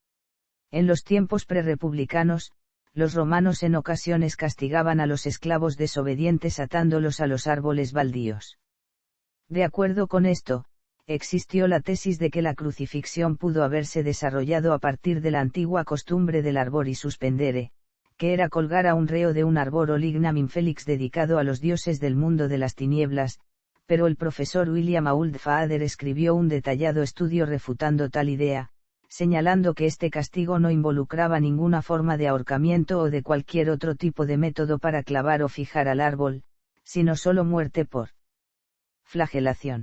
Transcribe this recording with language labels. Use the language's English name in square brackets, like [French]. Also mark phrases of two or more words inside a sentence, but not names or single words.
[Spanish] En los tiempos prerepublicanos, los romanos en ocasiones castigaban a los esclavos desobedientes atándolos a los árboles baldíos. De acuerdo con esto, existió la tesis de que la crucifixión pudo haberse desarrollado a partir de la antigua costumbre del [Latin] arbori suspendere, [Spanish] que era colgar a un reo de un [Latin] arboro lignam infelix [Spanish] dedicado a los dioses del mundo de las tinieblas, pero el profesor William Auld Fader escribió un detallado estudio refutando tal idea, señalando que este castigo no involucraba ninguna forma de ahorcamiento o de cualquier otro tipo de método para clavar o fijar al árbol, sino solo muerte por flagelación.